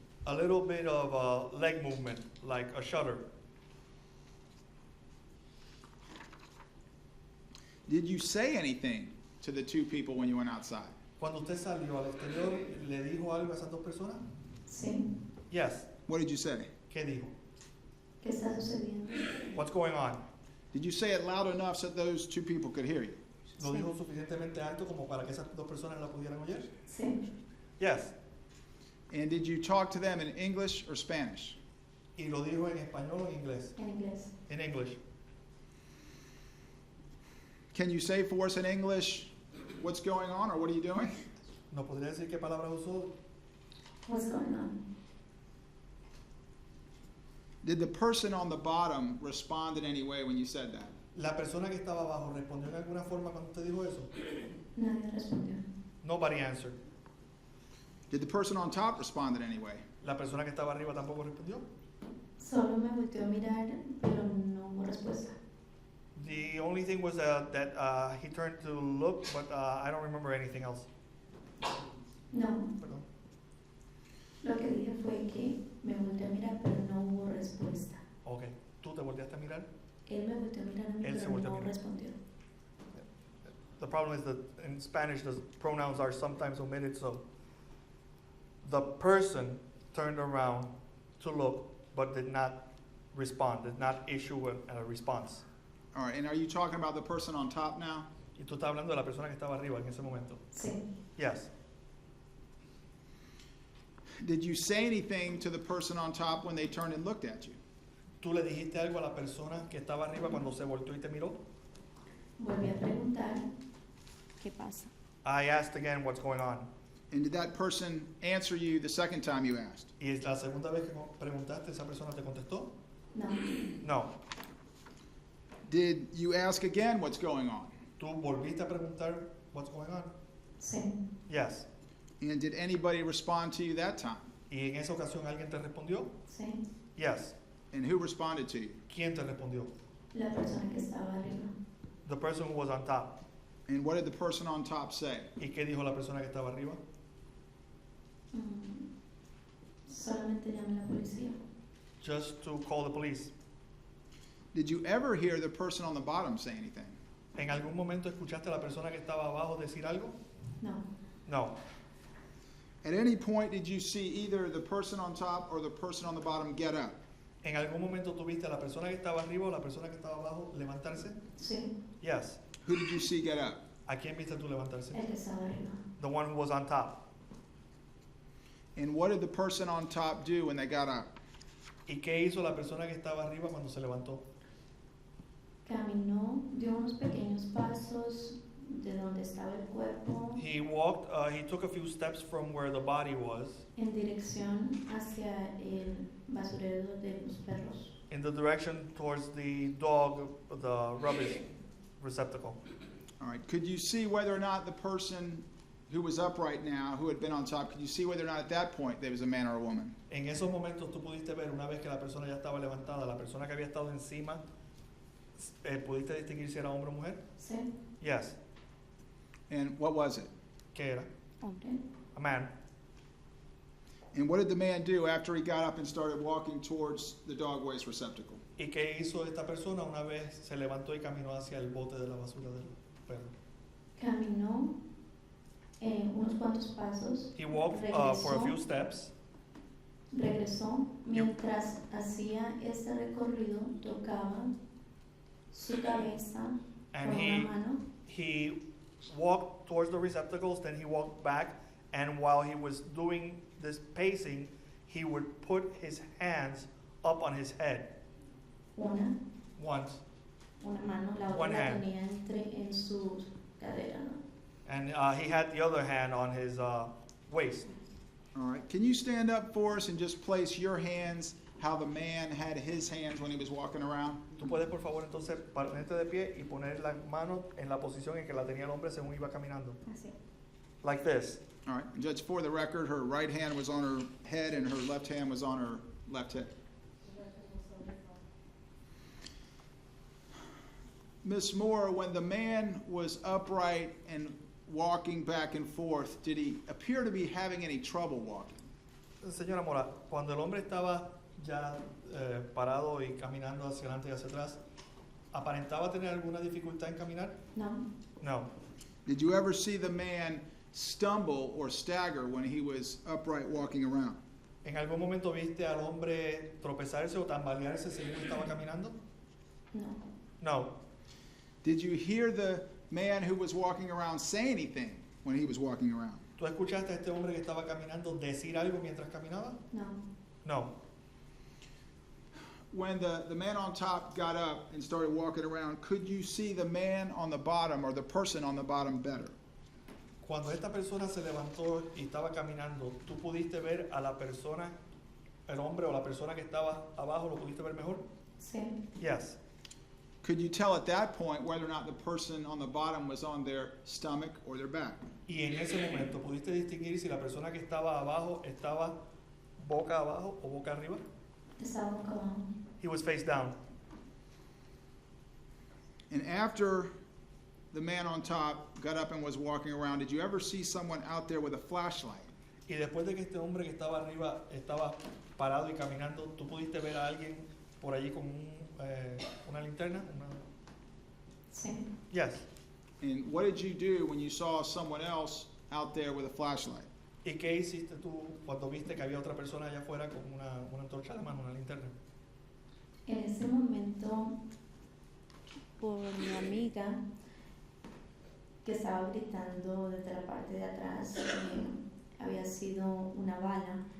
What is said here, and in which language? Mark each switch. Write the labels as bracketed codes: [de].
[en] A little bit of a leg movement, like a shudder. Did you say anything to the two people when you went outside? [es] Cuando usted salió al exterior, ¿le dijo algo a esas dos personas? Sí. [en] Yes. What did you say? [es] ¿Qué dijo? ¿Qué está sucediendo? [en] What's going on? Did you say it loud enough so those two people could hear you? [es] ¿Lo dijo suficientemente alto como para que esas dos personas la pudieran oír? Sí. [en] Yes. And did you talk to them in English or Spanish? [es] ¿Y lo dijo en español o en inglés? En inglés. [en] En English. Can you say for us in English what's going on or what are you doing? [es] ¿No podría decir qué palabras usó? [en] What's going on? Did the person on the bottom respond in any way when you said that? [es] ¿La persona que estaba abajo respondió en alguna forma cuando usted dijo eso? Nadie respondió. [en] Nobody answered. Did the person on top respond in any way? [es] ¿La persona que estaba arriba tampoco respondió? Solo me volteó a mirar, pero no hubo respuesta. [en] The only thing was that he turned to look, but I don't remember anything else. [es] No. Perdón. Lo que dije fue que me volteó a mirar, pero no hubo respuesta. Okay. ¿Tú te volteaste a mirar? Él me volteó a mirar a mí, Él se pero volteó a no mirar. respondió. [en] The problem is that in Spanish the pronouns are sometimes omitted, so the person turned around to look, but did not respond, did not issue a response. All right, and are you talking about the person on top now? [es] Y tú estás hablando de la persona que estaba arriba en ese momento. Sí. [en] Yes. Did you say anything to the person on top when they turned and looked at you? [es] ¿Tú le dijiste algo a la persona que estaba arriba cuando se volteó y te miró? Volví a preguntar, ¿qué pasa? [en] I asked again what's going on. And did that person answer you the second time you asked? [es] ¿Y es la segunda vez que preguntaste, esa persona te contestó? No. [en] No. Did you ask again what's going on? [es] ¿Tú volviste a preguntar [en] what's going on? [es] Sí. [en] Yes. And did anybody respond to you that time? [es] ¿Y en esa ocasión alguien te respondió? Sí, [en] Yes. And who responded to you? [es] ¿Quién te respondió? la persona que estaba arriba. [en] The person who was on top. And what did the person on top say? [es] ¿Y qué dijo la persona que estaba arriba? Solamente llamé a la policía. [en] Just to call the police. Did you ever hear the person on the bottom say anything? [es] ¿En algún momento escuchaste a la persona que estaba abajo decir algo? No, [en] No. At any point, did you see either the person on top or the person on the bottom get up? [es] ¿En algún momento tuviste a la persona que estaba arriba o la persona que estaba abajo levantarse? sí, [en] Yes. Who did you see get up? [es] ¿A quién viste tú levantarse? el que estaba arriba. [en] The one who was on top. And what did the person on top do when they got up? [es] ¿Y qué hizo la persona que estaba arriba cuando se levantó? Caminó, dio unos pequeños pasos de donde estaba el cuerpo [en] He walked, he took a few steps from where the body was [es] en dirección hacia el basurero de los perros. [en] in the direction towards the dog, the rubbish receptacle. All right. Could you see whether or not the person who was up right now, who had been on top, could you see whether or not at that point there was a man or a woman? [es] En esos momentos tú pudiste ver, una vez que la persona ya estaba levantada, la persona que había estado encima, ¿pudiste distinguir si era hombre o mujer? Sí, [en] Yes. And what was it? [es] ¿Qué era? hombre. [en] A man. And what did the man do after he got up and started walking towards the dog waste receptacle? [es] ¿Y qué hizo esta persona una vez se levantó y caminó hacia el bote de la basura del perro? Caminó unos cuantos pasos. He walked for a few steps. Regresó. Mientras hacía este recorrido, tocaba su cabeza [en] And [es] con una mano. [en] he walked towards the receptacles, then he walked back, and while he was doing this pacing, he would put his hands up on his head [es] Una [en] once, [es] mano, la [en] One [es] otra la [en] hand. [es] tenía en su cadera, ¿no? [en] and he had the other hand on his waist. All right. Can you stand up for us and just place your hands how the man had his hands when he was walking around? [es] Tú puedes, por favor, entonces ponerte de pie y poner las manos en la posición en que la tenía el hombre según iba caminando. Así. [en] Like this. All right. And Judge, for the record, her right hand was on her head and her left hand was on her left hip. Miss Moore, when the man was upright and walking back and forth, did he appear to be having any trouble walking? [es] Señora Mora, cuando el hombre estaba ya parado y caminando hacia adelante y hacia atrás, ¿aparentaba tener alguna dificultad en caminar? No, [en] No. Did you ever see the man stumble or stagger when he was upright walking around? [es] ¿En algún momento viste al hombre tropezarse o tambalearse según estaba caminando? no, [en] No. Did you hear the man who was walking around say anything when he was walking around? [es] ¿Tú escuchaste a este hombre que estaba caminando decir algo mientras caminaba? no. [en] No. When the man on top got up and started walking around, could you see the man on the bottom or the person on the bottom better? [es] Cuando esta persona se levantó y estaba caminando, ¿tú pudiste ver a la persona, el hombre o la persona que estaba abajo, lo pudiste ver mejor? Sí, [en] Yes. Could you tell at that point whether or not the person on the bottom was on their stomach or their back? [es] Y en ese momento, ¿pudiste distinguir si la persona que estaba abajo estaba boca abajo o boca arriba? estaba boca abajo. [en] He was face down. And after the man on top got up and was walking around, did you ever see someone out there with a flashlight? [es] Y después de que este hombre que estaba arriba estaba parado y caminando, ¿tú pudiste ver a alguien por allí con una linterna? Sí, [en] Yes. And what did you do when you saw someone else out there with a flashlight? [es] ¿Y qué hiciste tú cuando viste que había otra persona allá afuera con una antorcha de mano, una linterna? en ese momento, por mi amiga que estaba gritando desde la parte de atrás, había sido una bala.